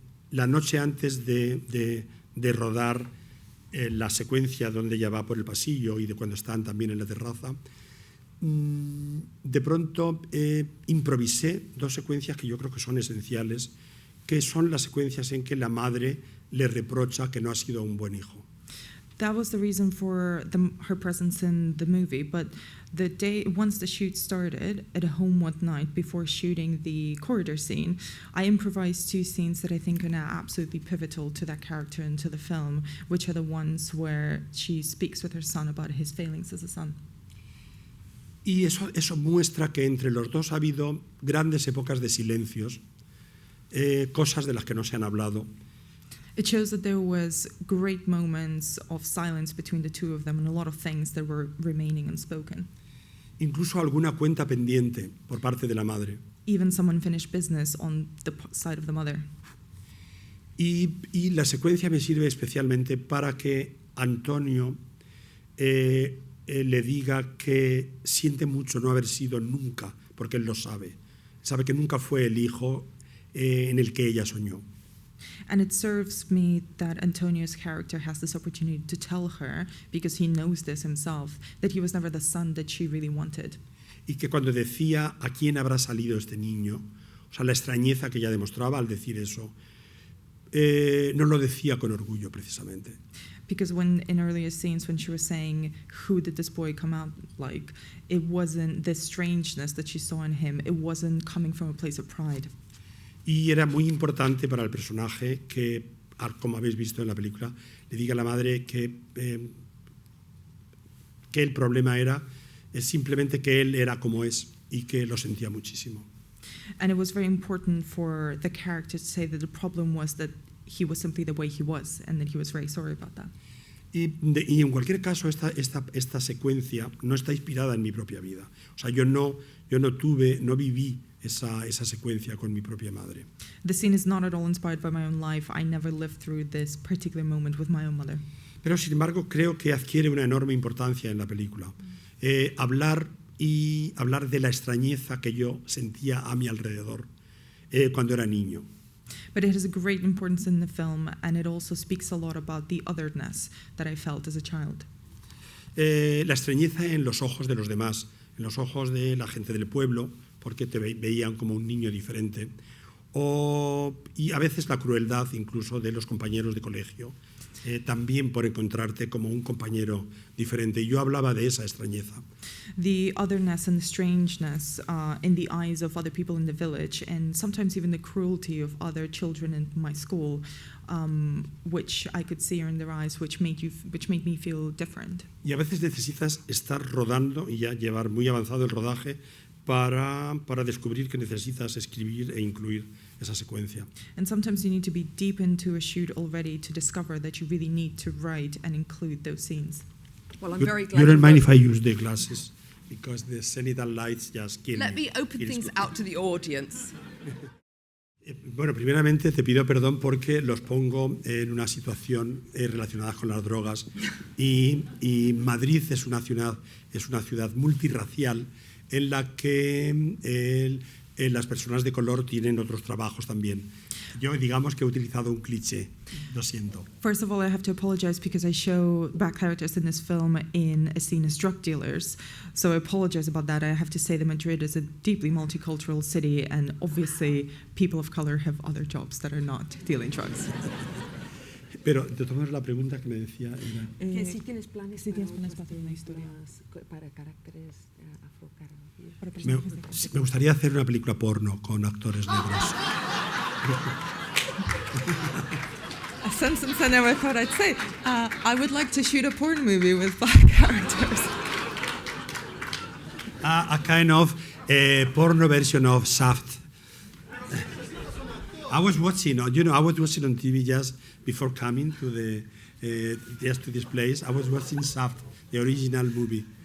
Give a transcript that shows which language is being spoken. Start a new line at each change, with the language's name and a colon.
Spanish: la noche antes de rodar la secuencia donde ella va por el pasillo y de cuando están también en la terraza, de pronto improvisé dos secuencias que yo creo que son esenciales, que son las secuencias en que la madre le reprocha que no ha sido un buen hijo.
English: That was the reason for her presence in the movie, but once the shoot started, at home one night before shooting the corridor scene, I improvised two scenes that I think are now absolutely pivotal to that character and to the film, which are the ones where she speaks with her son about his failings as a son.
Spanish: Y eso muestra que entre los dos ha habido grandes épocas de silencios, cosas de las que no se han hablado.
English: It shows that there was great moments of silence between the two of them and a lot of things that were remaining unspoken.
Spanish: Incluso alguna cuenta pendiente por parte de la madre.
English: Even some unfinished business on the side of the mother.
Spanish: Y la secuencia me sirve especialmente para que Antonio le diga que siente mucho no haber sido nunca, porque él lo sabe. Sabe que nunca fue el hijo en el que ella soñó.
English: And it serves me that Antonio's character has this opportunity to tell her, because he knows this himself, that he was never the son that she really wanted.
Spanish: Y que cuando decía a quién habrá salido este niño, o sea, la extrañeza que ella demostraba al decir eso, no lo decía con orgullo precisamente.
English: Because when in earlier scenes when she was saying, who did this boy come out like, it wasn't the strangeness that she saw in him, it wasn't coming from a place of pride.
Spanish: Y era muy importante para el personaje que, como habéis visto en la película, le diga a la madre que el problema es simplemente que él era como es y que lo sentía muchísimo.
English: And it was very important for the character to say that the problem was that he was simply the way he was and that he was very sorry about that.
Spanish: Y en cualquier caso, esta secuencia no está inspirada en mi propia vida. O sea, yo no viví esa secuencia con mi propia madre.
English: The scene is not at all inspired by my own life. I never lived through this particular moment with my own mother.
Spanish: Pero, sin embargo, creo que adquiere una enorme importancia en la película. Hablar de la extrañeza que yo sentía a mi alrededor cuando era niño.
English: But it has a great importance in the film, and it also speaks a lot about the otherness that I felt as a child.
Spanish: La extrañeza en los ojos de los demás, en los ojos de la gente del pueblo, porque te veían como un niño diferente, y a veces la crueldad incluso de los compañeros de colegio, también por encontrarte como un compañero diferente. Yo hablaba de esa extrañeza.
English: The otherness and the strangeness in the eyes of other people in the village, and sometimes even the cruelty of other children in my school, which I could see in their eyes, which made me feel different.
Spanish: Y a veces necesitas estar rodando y ya llevar muy avanzado el rodaje para descubrir que necesitas escribir e incluir esa secuencia.
English: And sometimes you need to be deep into a shoot already to discover that you really need to write and include those scenes. Well, I'm very glad. You don't mind if I use the glasses because the seminal lights just kill me. Let me open It is things good. out to the audience.
Spanish: Bueno, primeramente te pido perdón porque los pongo en una situación relacionada con las drogas y Madrid es una ciudad multirracial en la que las personas de color tienen otros trabajos también. Yo digamos que he utilizado un cliché, lo siento.
English: First of all, I have to apologize because I show black characters in this film in a scene as drug dealers. So I apologize about that. I have to say that Madrid is a deeply multicultural city, and obviously people of color have other jobs that are not dealing drugs.
Spanish: Pero de todas maneras la pregunta que me decía era... Que si tienes planes, para hacer una historia para caracteres afro-caribbeños. para personajes de color. Me gustaría hacer una película porno con actores negros.
English: I sensed some cinema. I thought I'd say, I would like to shoot a porn movie with black characters. A kind of porno version of Shaft. I was watching on TV just before coming to this place. I was watching Shaft, the original movie.